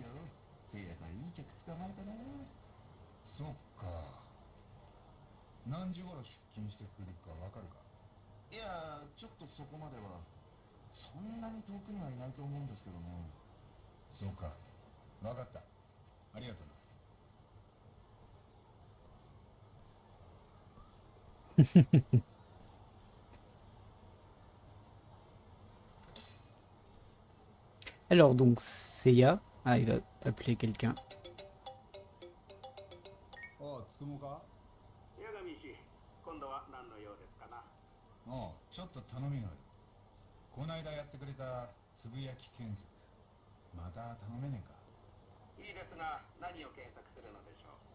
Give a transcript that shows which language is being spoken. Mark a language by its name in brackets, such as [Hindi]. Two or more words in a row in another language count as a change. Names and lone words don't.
[Japanese] せいやさんいい客捕まえたな。そっか。何時頃出勤してくるかわかるか。いや、ちょっとそこまでは。そんなに遠くにはいないと思うんですけどね。そうか。わかった。ありがとうな。 [French] Alors donc, Seiya. Ah, il va appeler quelqu'un. [Japanese] おう、つくもか。八神氏、今度は何の用ですかな。おう、ちょっと頼みがある。こないだやってくれたつぶやき検索、また頼めねえか。いいですが、何を検索するのでしょう。